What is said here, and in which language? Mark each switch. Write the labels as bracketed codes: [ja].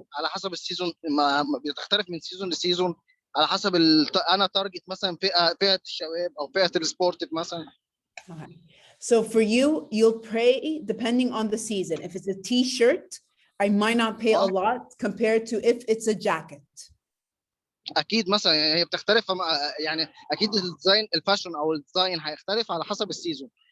[ar] على حسب السيزون ما بتختلف من سيزون لسيزون، على حسب انا تارجت مثلا فئه الشباب او فئه السبورت مثلا. [en] Okay. So for you, you'll pay depending on the season. If it's a t-shirt, I might not pay a lot compared to if it's a jacket. [ar] اكيد مثلا يعني هي بتختلف يعني اكيد الديزاين الفاشن او الديزاين هيختلف على حسب السيزون.